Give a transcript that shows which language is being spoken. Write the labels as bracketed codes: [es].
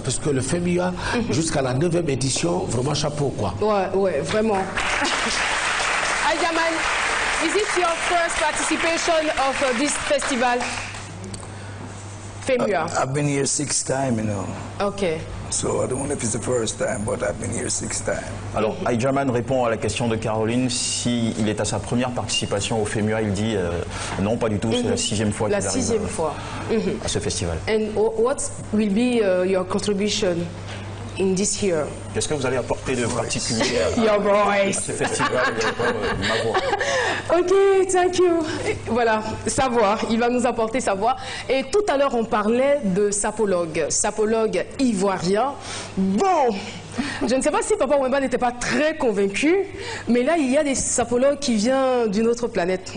[fr] Parce que le FEMUA, jusqu'à la 9e édition, vraiment chapeau, quoi. Ouais, vraiment. [en] Aijaman, is it your first participation of this festival? FEMUA. I've been here 6 times, you know. Ok. So I don't know if it's the first time, but I've been here 6 times. [fr] Alors, Aijaman répond à la question de Caroline s'il est à sa première participation au FEMUA. Il dit non, pas du tout, c'est la 6e fois La qu'il arrive 6e fois. à ce festival. [en] And what will be your contribution in this year? [fr] Qu'est-ce que vous allez apporter de particulier à [en] Your voice. [fr] ce festival ma voix. [en] Ok, thank you. [fr] Et voilà, sa voix, il va nous apporter sa voix. Et tout à l'heure, on parlait de sapologue ivoirien. Bon, Je ne sais pas si Papa Wemba n'était pas très convaincu, mais là, il y a des sapologues qui viennent d'une autre planète.